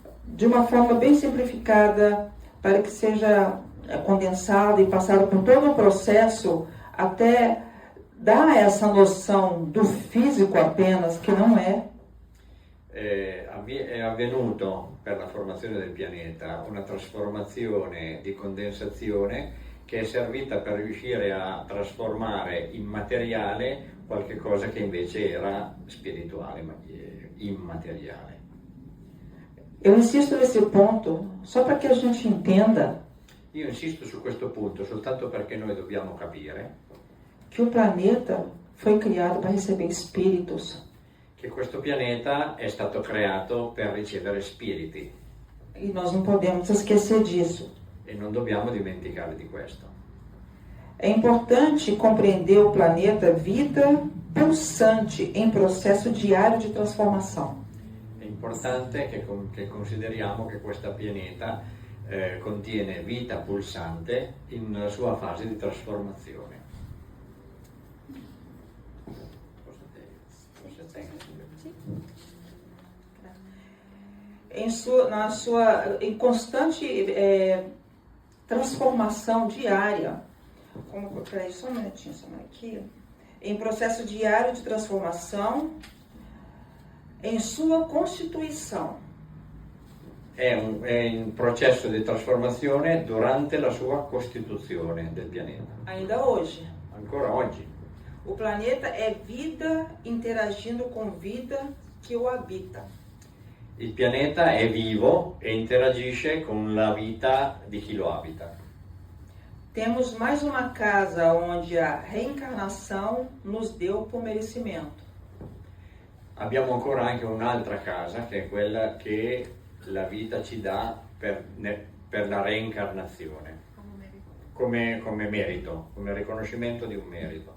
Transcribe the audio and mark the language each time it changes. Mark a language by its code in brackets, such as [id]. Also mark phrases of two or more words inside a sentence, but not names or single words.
[pt] de uma forma bem simplificada, para que seja condensado e passado por todo o processo, até dar essa noção do físico apenas, que não é. [it] È avvenuto per la formazione del pianeta una trasformazione di condensazione che è servita per riuscire a trasformare in materiale qualche cosa che invece era spirituale, ma immateriale. [pt] Eu insisto nesse ponto, só para que a gente entenda [it] Io insisto su questo punto soltanto perché noi dobbiamo capire [pt] que o planeta foi criado para receber espíritos. [it] che questo pianeta è stato creato per ricevere spiriti [pt] E nós não podemos esquecer disso. [it] e non dobbiamo dimenticare di questo. [pt] É importante compreender o planeta vida pulsante em processo diário de transformação. [it] È importante che consideriamo che questo pianeta contiene vita pulsante in sua fase di trasformazione. [pt] Em constante transformação diária, peraí, só um minutinho, aqui, em processo diário de transformação, em sua constituição. [it] È un processo di trasformazione durante la sua costituzione del pianeta. [pt] Ainda hoje. [it] Ancora oggi. [pt] O planeta é vida interagindo com vida que o habita. [it] Il pianeta è vivo e interagisce con la vita di chi lo abita. [pt] Temos mais uma casa onde a reencarnação nos deu por merecimento. [it] Abbiamo ancora anche un'altra casa che è quella che la vita ci dà per la reincarnazione, come merito, come riconoscimento di un merito.